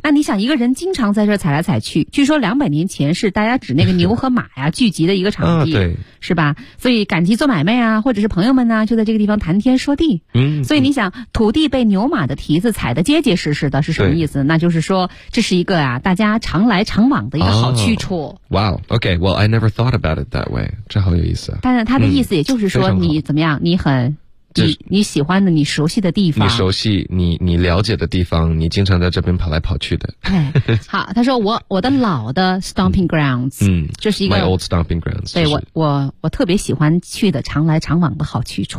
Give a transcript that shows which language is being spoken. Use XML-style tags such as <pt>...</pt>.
<zh>那你想一个人经常在这踩来踩去据说两百年前是大家指那个牛和马呀聚集的一个场地、啊、对是吧所以赶集做买卖啊或者是朋友们呢、啊、就在这个地方谈天说地嗯所以你想土地被牛马的蹄子踩得结结实实的是什么意思那就是说这是一个啊大家常来常往的一个好去处。</zh> <en>Oh, wow, okay, well, I never thought about it that way.</en> <zh>这好有意思啊。但是他的意思也就是说你怎么样你很你喜欢的你熟悉的地方，你熟悉你了解的地方，你经常在这边跑来跑去的。哎，好，他说我的老的 stomping grounds， 这是一个</zh> <en>my old stomping grounds，</en> <zh>对，我特别喜欢去的常来常往的好去处，</zh>